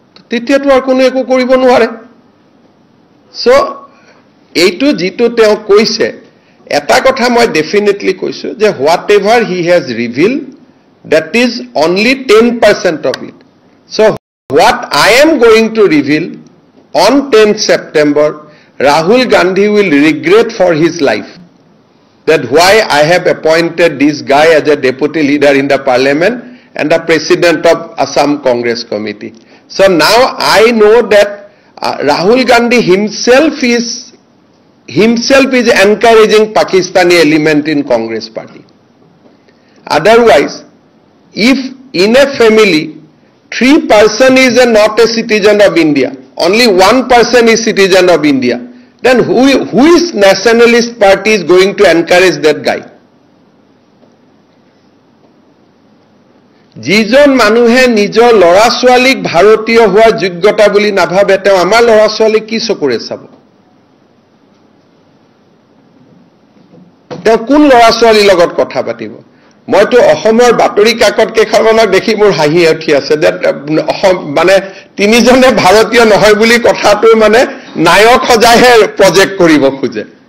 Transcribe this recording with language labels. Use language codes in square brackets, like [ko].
[as] তেতিয়াতো আর কোনো একো কৰিব নোৱাৰে সো এইটো জিটো তেওঁ কৈছে এটা কথা মই ডেফিনেটলি কৈছো যে [en] Whatever he has reveal that is only 10% of it so what I am going to reveal on 10th September Rahul Gandhi will regret for his life that why I have appointed this guy as a deputy leader in the parliament and the president of Assam Congress Committee. So now I know that Rahul Gandhi himself is encouraging Pakistani element in Congress party. Otherwise, if in a family 3 person is not a citizen of India, only 1 person is citizen of India, then who is nationalist party is going to encourage that guy? [as] যিজন মানুহে নিজৰ লৰা ছোৱালীক ভাৰতীয় হোৱা যোগ্যতা বুলি নাভাবে তেওঁ আমাৰ লৰা ছোৱালী কি চকুৰে চাব তেওঁ কোন লৰা ছোৱালীৰ লগত কথা পাতিব মইতো অসমৰ বাতৰি কাকত কেইখনক দেখি মোৰ হাঁহি উঠি আছে যে মানে তিনিজনে ভাৰতীয় নহয় বুলি কথাটো মানে নায়ক সজাইহে প্ৰজেক্ট কৰিব খোজে